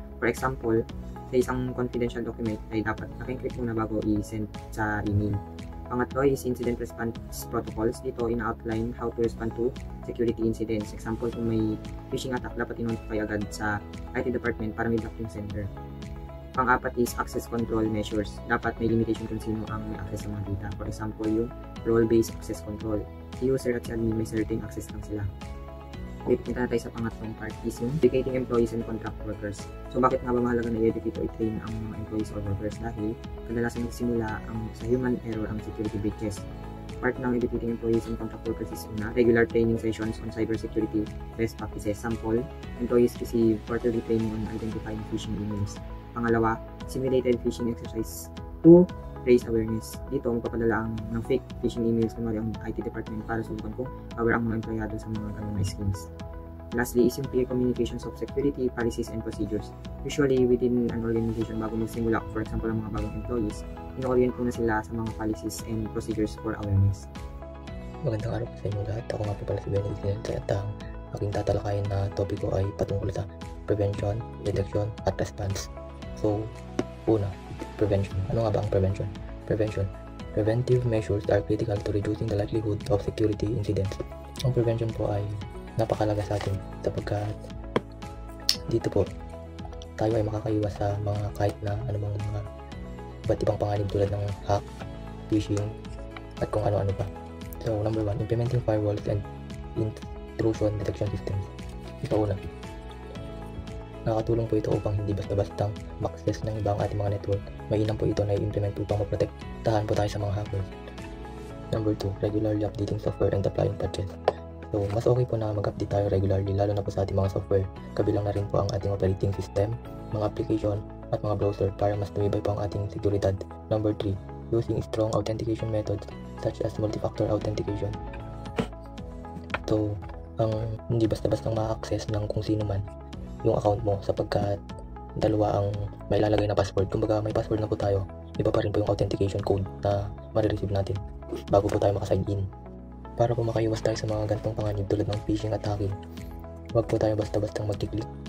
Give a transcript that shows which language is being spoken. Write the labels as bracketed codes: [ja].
[tl] For example, sa isang confidential document ay dapat naka-encrypt muna bago i-send sa email. [en] Pangatlo is incident response protocols. [tl] Dito, ina-outline [en] how to respond to security incidents. [tl] Example, kung may phishing attack, dapat i-notify agad sa IT department para may blocking center. [en] Pang-apat is access control measures. [tl] Dapat may limitation kung sino ang may access sa mga data. For example, yung role-based access control. Si user at si admin may certain access lang sila. Okay, punta na tayo sa pangatlong part is yung [en] educating employees and contract workers. [tl] So, bakit nga ba mahalaga na i-educate o i-train ang mga employees or workers? Dahil kadalasan nagsimula sa human error ang security breaches. [en] Part ng educating employees and contract workers is una, regular training sessions on cybersecurity best practices. Sample, employees receive quarterly training on identifying phishing emails. Pangalawa, simulated phishing exercise to raise awareness. [tl] Dito, magpapadala ng fake phishing emails kunwari ang IT department para subukan kung aware ang mga empleyado sa mga ganung schemes. [en] Lastly is yung clear communications of security, policies, and procedures. [tl] Usually, within an organization, bago magsimula, for example, ang mga bagong employees, ino-orient po na sila sa mga [en] policies and procedures for awareness. [tl] Magandang araw po sa inyo lahat. Ako nga po pala si Benny Dinente at ang aking tatalakayin na topiko ay patungkol sa prevention, detection, at response. So, una, prevention. Ano nga ba ang prevention? [en] Preventive measures are critical to reducing the likelihood of security incidents. [tl] Ang prevention po ay napakalaga sa atin sapagkat dito po tayo ay makakaiwas sa mga kahit na anumang mga iba't ibang panganib tulad ng hack, phishing, at kung ano-ano pa. [en] So, number 1, implementing firewalls and intrusion detection systems. [tl] Ito una. Nakakatulong po ito upang hindi basta-bastang ma-access ng ibang ating mga network. Mainam po ito na i-implement upang maprotektahan po tayo sa mga hackers. [en] Number 2, regularly updating software and applying patches. [tl] So, mas okay po na mag-update tayo regularly lalo na po sa ating mga software. Kabilang na rin po ang ating operating system, mga application, at mga browser para mas tumibay pa ang ating seguridad. [en] Number 3, using strong authentication methods such as multi-factor authentication. [tl] So, hindi basta-basta ma-access ng kung sino man yung account mo sapagkat dalawa ang may lalagay na password. Kumbaga may password na po tayo, iba pa rin po yung authentication code na marireceive natin bago po tayo makasign in. Para po makaiwas tayo sa mga ganitong panganib tulad ng phishing at hacking, huwag po tayo basta-bastang mag-click.